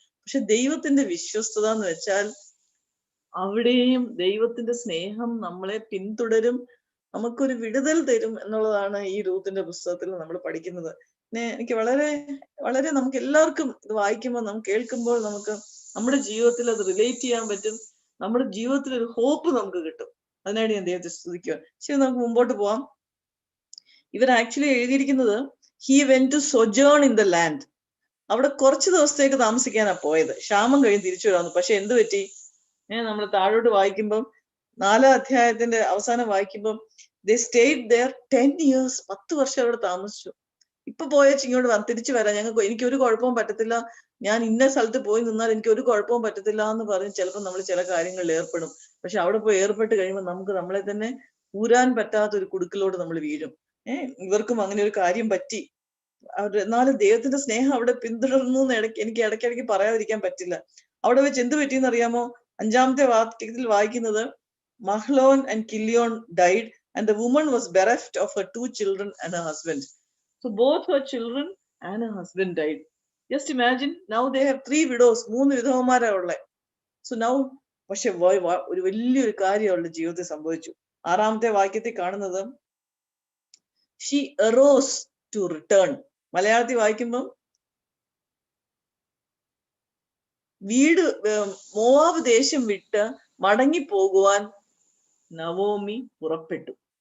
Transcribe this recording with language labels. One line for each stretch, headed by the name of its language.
Malayalam: പക്ഷെ ദൈവത്തിന്റെ വിശ്വസ്തത എന്ന് വെച്ചാൽ അവിടെയും ദൈവത്തിന്റെ സ്നേഹം നമ്മളെ പിന്തുടരും, നമുക്കൊരു വിടുതൽ തരും എന്നുള്ളതാണ് ഈ റൂത്തിന്റെ പുസ്തകത്തിൽ നമ്മൾ പഠിക്കുന്നത്. പിന്നെ എനിക്ക് വളരെ വളരെ നമുക്ക് എല്ലാവർക്കും ഇത് വായിക്കുമ്പോൾ, നമുക്ക് കേൾക്കുമ്പോൾ നമുക്ക് നമ്മുടെ ജീവിതത്തിൽ അത് റിലേറ്റ് ചെയ്യാൻ പറ്റും. നമ്മുടെ ജീവിതത്തിൽ ഒരു ഹോപ്പ് നമുക്ക് കിട്ടും. അതിനായിട്ട് ഞാൻ ദൈവത്തെ സ്തുതിക്കുക. ശരി, നമുക്ക് മുമ്പോട്ട് പോവാം. ഇവർ ആക്ച്വലി എഴുതിയിരിക്കുന്നത്
English: he went to sojourn in the land.
Malayalam: അവിടെ കുറച്ച് ദിവസത്തേക്ക് താമസിക്കാനാ പോയത്. ക്ഷാമം കഴിഞ്ഞ് തിരിച്ചു വരാന്ന്. പക്ഷെ എന്ത് പറ്റി? നമ്മൾ താഴോട്ട് വായിക്കുമ്പം 4-ാം അധ്യായത്തിന്റെ അവസാനം വായിക്കുമ്പം
English: they stayed there 10 years.
Malayalam: 10 വർഷം അവിടെ താമസിച്ചു. ഇപ്പൊ പോയച്ച് ഇങ്ങോട്ട് തിരിച്ചു വരാം, എനിക്ക് ഒരു കുഴപ്പവും പറ്റത്തില്ല, ഞാൻ ഇന്ന സ്ഥലത്ത് പോയി നിന്നാൽ എനിക്ക് ഒരു കുഴപ്പവും പറ്റത്തില്ല എന്ന് പറഞ്ഞ് ചിലപ്പോൾ നമ്മൾ ചില കാര്യങ്ങളിൽ ഏർപ്പെടും. പക്ഷെ അവിടെ പോയി ഏർപ്പെട്ട് കഴിയുമ്പോൾ നമുക്ക് നമ്മളെ തന്നെ ഊരാൻ പറ്റാത്ത ഒരു കുടുക്കിലോട്ട് നമ്മൾ വീഴും. ഇവർക്കും അങ്ങനെ ഒരു കാര്യം പറ്റി. എന്നാലും ദൈവത്തിന്റെ സ്നേഹം അവിടെ പിന്തുടർന്നു എന്ന് എനിക്ക് ഇടയ്ക്കിടയ്ക്ക് പറയാതിരിക്കാൻ പറ്റില്ല. അവിടെ വെച്ച് എന്ത് പറ്റിയെന്ന് അറിയാമോ? 5-ാമത്തെ വാക്യത്തിൽ വായിക്കുന്നത്,
English: Mahlon and Chilion died and the woman was bereft of her 2 children and her husband. So both her children and her husband died. Just imagine, now they have 3 widows.
Malayalam: 3 വിധവമാരാ ഉള്ളെ.
English: So now,
Malayalam: പക്ഷെ ഒരു വലിയൊരു കാര്യം അവളുടെ ജീവിതത്തിൽ സംഭവിച്ചു. 6-ാമത്തെ വാക്യത്തിൽ കാണുന്നത്
English: she arose to return.
Malayalam: മലയാളത്തിൽ വായിക്കുമ്പം മോവാബ് ദേശം വിട്ട് മടങ്ങിപ്പോകുവാൻ നവോമി പുറപ്പെട്ടു.